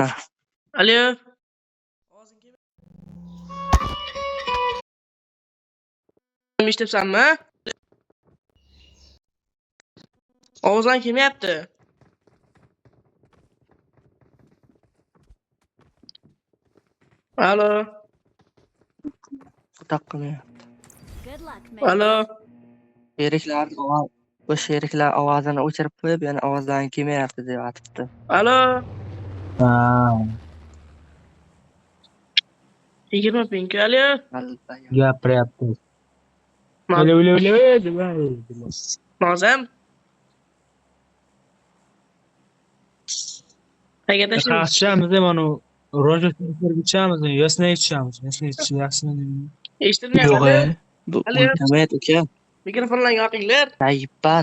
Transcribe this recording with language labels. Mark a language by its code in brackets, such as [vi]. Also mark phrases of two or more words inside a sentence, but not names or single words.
[uz] Alo, eshityapsanmi? Ovozing kelmayapti. Alo, Taqqina. [en] Good luck, mate. [uz] alo. Bu sheriklar ovozini o'chirib qo'yib, yana ovozlaring kelmayapti deyapti. Alo, Ha, 20 ping. Alo. gapiryapti. Ma- Alo, alo, alo, alo. Nozim. Qayerga tashlaymiz? Qaxshamiz mana rojasini ichamiz, yasnay ichamiz. Yasnay yaxshimi? Eshitilmayapti. Yo'q, Alo, Bu alo. internet uka. Mikrofonlarni yoqinglar. Tayyibal.